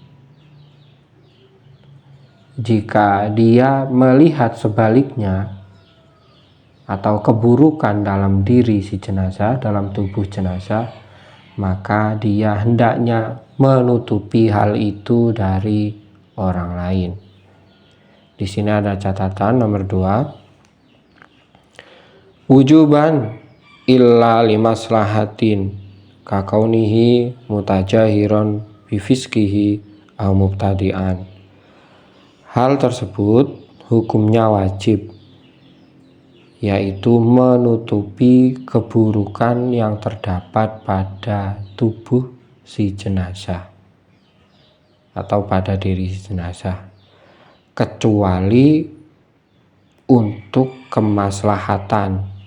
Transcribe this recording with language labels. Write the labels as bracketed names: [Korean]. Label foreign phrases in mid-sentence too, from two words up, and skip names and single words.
[Indonesian] Jika dia melihat sebaliknya atau keburukan dalam diri si jenazah, dalam tubuh jenazah, maka dia hendaknya menutupi hal itu dari orang lain. Di sini ada catatan nomor 2. [Arabic] وجوبا إلا لمصلحة ككونه متجاهرا بفسقه أو مبتدعا. [Indonesian] Hal tersebut hukumnya wajib, yaitu menutupi keburukan yang terdapat pada tubuh si jenazah atau pada diri si jenazah, kecuali untuk kemaslahatan,